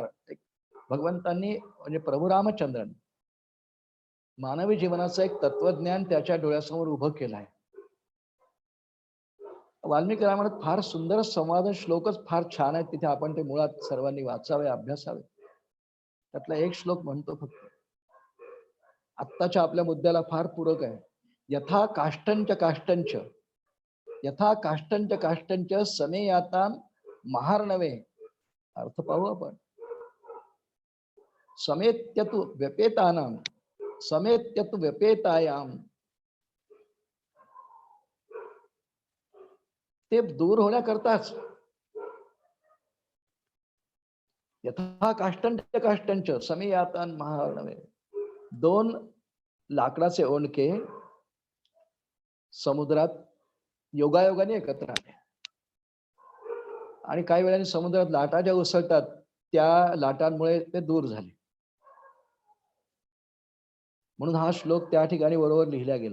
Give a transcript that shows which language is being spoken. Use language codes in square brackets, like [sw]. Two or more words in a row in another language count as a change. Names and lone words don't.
[mr] भगवंतांनी म्हणजे प्रभू रामचंद्रांनी मानवी जीवनाचं एक तत्वज्ञान त्याच्या डोळ्यासमोर उभं केलं आहे. वाल्मिकी रामायणात फार सुंदर संवाद श्लोकच फार छान आहेत. तिथे आपण ते मुळात सर्वांनी वाचावे, अभ्यासावे. त्यातला एक श्लोक म्हणतो फक्त, आत्ताच्या आपल्या मुद्द्याला फार पूरक आहे. [sa] यथा काष्ठंच काष्ठंच, यथा काष्ठंच काष्ठंच समेयातां महार्णवे. [mr] अर्थ पाहू आपण. [sa] समेत्यतु व्यपेतानां, समेत्यतु व्यपेतायाम, [mr] ते दूर होण्याकरताच. [sa] यथा काष्ठंच काष्ठंच समेयातां महार्णवे. [mr] दोन लाकडाचे ओंडके समुद्रात योगायोगाने एकत्र आले आणि काही वेळाने समुद्रात लाटा ज्या उसळतात त्या लाटांमुळे ते दूर झाले. म्हणून हा श्लोक त्या ठिकाणी बरोबर लिहिला गेला.